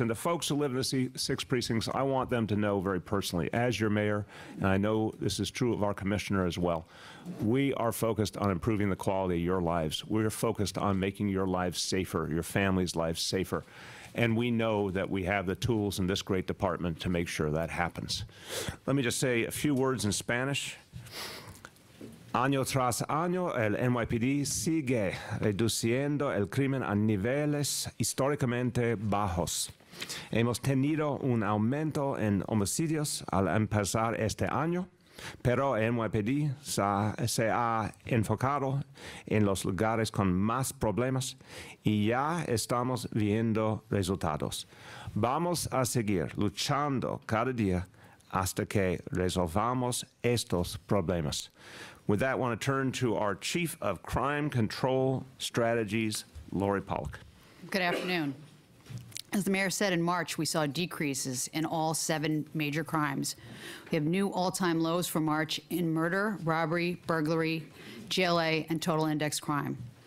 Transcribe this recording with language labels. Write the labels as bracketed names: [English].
[English] And the folks who live in the 6 precincts, I want them to know very personally, as your mayor, and I know this is true of our commissioner as well, we are focused on improving the quality of your lives. We're focused on making your lives safer, your family's lives safer. And we know that we have the tools in this great department to make sure that happens. Let me just say a few words in Spanish. [Spanish] Año tras año, el NYPD sigue reduciendo el crimen a niveles históricamente bajos. Hemos tenido un aumento en homicidios al empezar este año, pero el NYPD se ha enfocado en los lugares con más problemas y ya estamos viendo resultados. Vamos a seguir luchando cada día hasta que resolvamos estos problemas. [English] With that, I want to turn to our Chief of Crime Control Strategies, Lori Pollock. Good afternoon. As the mayor said, in March, we saw decreases in all 7 major crimes. We have new all-time lows for March in murder, robbery, burglary, GLA, and total index crime.